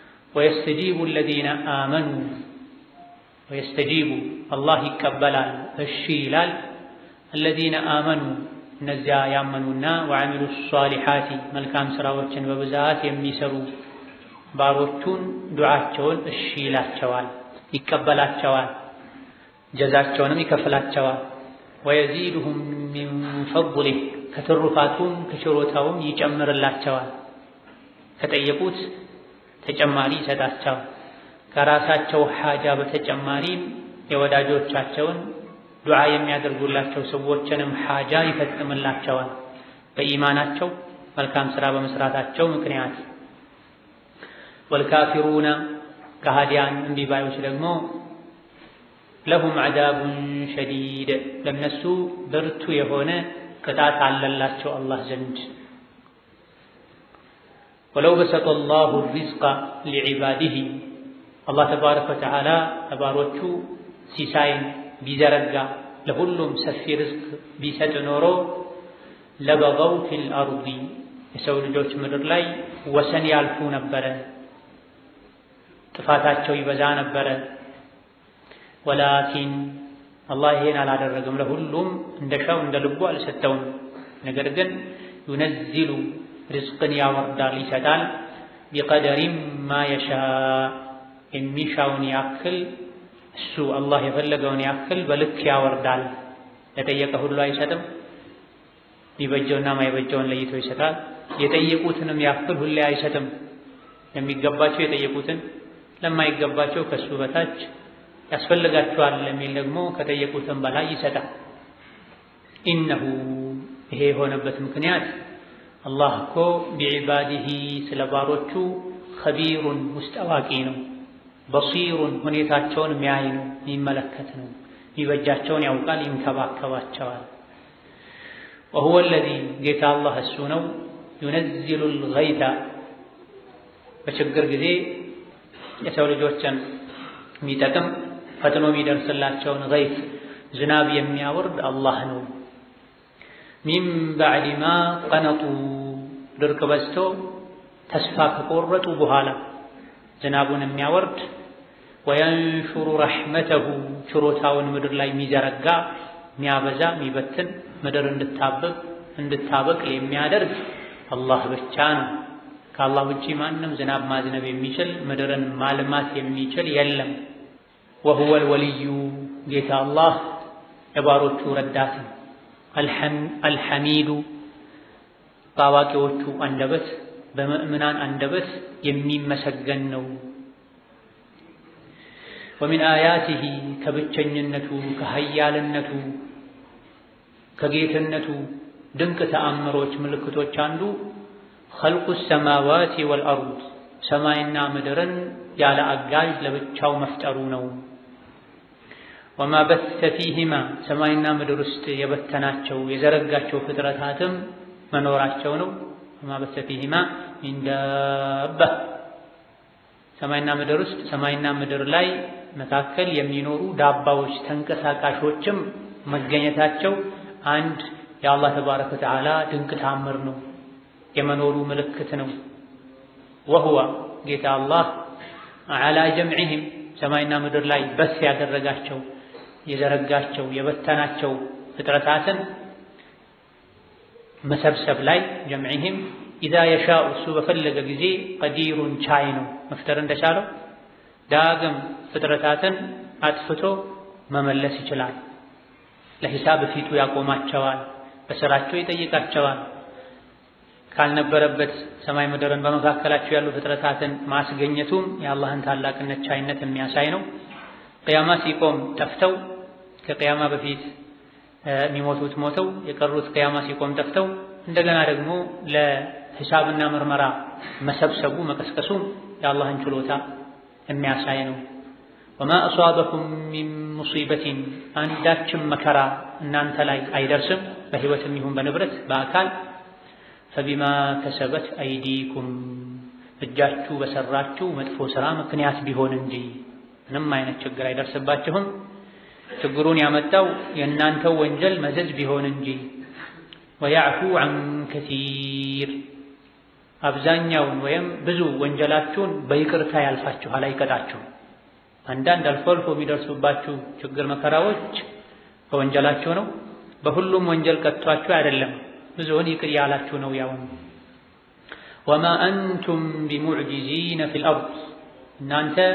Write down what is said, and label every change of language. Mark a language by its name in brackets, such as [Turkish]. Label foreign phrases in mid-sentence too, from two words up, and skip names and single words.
[Arabic] ويستجيب الذين آمنوا ويستجيب الله يقبلال الشيلال الذين آمنوا نزا يامنونا وعملوا الصالحات [Amharic] መልካም ስራዎችን በብዛት የሚሰሩ ባሮቹን ዱዓቸውን እሺላቸዋል ይቀበላቸዋል ጀዛቸውንም ይከፍላቸዋል [Arabic] ويزيدهم من فضله [Amharic] ከተሩፋቱም ከችሮታውም ይጨምርላቸዋል ከጠየቁት ተጨማሪ ይሰጣቸዋል ከራሳቸው ሐጃ በተጨማሪም የወዳጆቻቸውን ዱዓ የሚያደርጉላቸው ሰዎችንም ሐጃ ይፈጽምላቸዋል በኢማናቸው መልካም ስራ በመስራታቸው ምክንያት [Arabic] والكافرون كهاديان [Amharic] እንቢባዮች ደግሞ [Arabic] لهم عذاب شديد [Amharic] ለነሱ ብርቱ የሆነ ቅጣት አለላቸው አላህ ዘንድ [Arabic] ولو بسط الله الرزق لعباده الله تبارك وتعالى [Amharic] ተባሮቹ ሲሳይን ቢዘረጋ ለሁሉም ሰፊ ርዝቅ ቢሰጥ ኖሮ [Arabic] لبغوا في الأرض [Amharic] የሰው ልጆች ምድር ላይ ወሰን ያልፉ ነበር ጥፋታቸው ይበዛ ነበር ወላኪን አላህ ይሄን አላደረገም ለሁሉም እንደሻው እንደልቡ አልሰጠውም ነገር ግን ينزل ርዝቅን ያወርዳል ይሰጣል [Arabic] بقدر ما يشاء [Amharic] የሚሻውን ያክል እሱ አላህ የፈለገውን ያክል በልክ ያወርዳል ለጠየቀ ሁሉ አይሰጥም ይበጀውና ማይበጀውን ለይቶ ይሰጣል የጠየቁትንም ያክል ሁሉ አይሰጥም የሚገባቸው የጠየቁትን ለማይገባቸው ከሱ በታች ያስፈልጋቸዋል ለሚል ደግሞ ከጠየቁትም በላይ ይሰጣል ኢነሁ ይሄ የሆነበት ምክንያት አላህ እኮ ቢዒባዲሂ ስለባሮቹ ኸቢሩን ውስጥ አዋቂ ነው በሲሩን ሁኔታቸውን የሚያይ ነው የሚመለከት ነው ይበጃቸውን ያውቃል ይንከባከባቸዋል [Arabic] وهو الذي [Amharic] ጌታ አላህ እሱ ነው [Arabic] ينزل الغيث [Amharic] በችግር ጊዜ የሰው ልጆችን የሚጠቅም ፈጥኖ የሚደርስላቸውን ገይት ዝናብ የሚያወርድ አላህ ነው [Arabic] من بعد ما [Amharic] ቀነጡ ድርቅ በዝቶ ተስፋ ከቆረጡ በኋላ ዝናቡን የሚያወርድ [Arabic] وينشر رحمته [Amharic] ችሮታውን ምድር ላይ የሚዘረጋ የሚያበዛ የሚበትን ምድር እንድታበቅል የሚያደርግ አላህ ብቻ ነው ከአላህ ውጪ ማንም ዝናብ ማዝነብ የሚችል ምድርን ማልማት የሚችል የለም [Arabic] وهو الولي [Amharic] ጌታ አላህ የባሮቹ ረዳት الحميد ባዋቂዎቹ አንደበት በሙእሚናን አንደበት የሚመሰገን ነው [Arabic] ومن آياته [Amharic] ከብቸኝነቱ ከኃያልነቱ ከጌትነቱ ድንቅ ተአምሮች ምልክቶች አንዱ [Arabic] خلق السماوات والأرض [Amharic] ሰማይና ምድርን ያለ አጋዥ ለብቻው መፍጠሩ ነው [Arabic] وما بث فيهما [Amharic] ሰማይና ምድር ውስጥ የበተናቸው የዘረጋቸው ፍጥረታትም መኖራቸው ነው [Arabic] وما بث فيهما من دابة [Amharic] ሰማይና ምድር ውስጥ ሰማይና ምድር ላይ መካከል የሚኖሩ ዳባዎች ተንቀሳቃሾችም መገኘታቸው አንድ የአላህ [Arabic] تبارك وتعالى [Amharic] ድንቅ ተአምር ነው የመኖሩ ምልክት ነው وهو ጌታ አላህ [Arabic] على جمعهم [Amharic] ሰማይና ምድር ላይ በስ ያደረጋቸው የዘረጋቸው የበተናቸው ፍጥረታትን መሰብሰብ ላይ [Arabic] جمعهم إذا يشاء [Amharic] እሱ በፈለገ ጊዜ قدير ቻይ ነው መፍጠር እንደቻለው ዳግም ፍጥረታትን አጥፍቶ መመለስ ይችላል ለሂሳብ ፊቱ ያቆማቸዋል በስራቸው ይጠይቃቸዋል ካልነበረበት ሰማይ ምድርን በመካከላቸው ያሉ ፍጥረታትን ማስገኘቱም የአላህን ታላቅነት ቻይነት የሚያሳይ ነው ቂያማ ሲቆም ጠፍተው ከቂያማ በፊት የሚሞቱት ሞተው የቀሩት ቂያማ ሲቆም ጠፍተው እንደገና ደግሞ ለሂሳብና ምርመራ መሰብሰቡ መቀስቀሱ የአላህን ችሎታ የሚያሳይ ነው [Arabic] وما أصابكم من مصيبة [Amharic] አንዳችም መከራ እናንተ ላይ አይደርስም በህይወትም ይሁን በንብረት በአካል فبما [Arabic] كسبت أيديكم [Amharic] እጃችሁ በሰራችሁ መጥፎ ስራ ምክንያት ቢሆን እንጂ ምንም አይነት ችግር አይደርስባችሁም ችግሩን ያመጣው የእናንተው ወንጀል መዘዝ ቢሆን እንጂ [Arabic] ويعفو عن كثير [Amharic] አብዛኛውን ወይም ብዙ ወንጀላችሁን በይቅርታ ያልፋችኋል፣ አይቀጣችሁም። አንዳንድ አልፎ አልፎ የሚደርሱባችሁ ችግር መከራዎች በወንጀላችሁ ነው። በሁሉም ወንጀል ቀጥቷችሁ አይደለም፣ ብዙውን ይቅር ያላችሁ ነው። ያው [Arabic] وما أنتم بمعجزين في الأرض [Amharic] እናንተ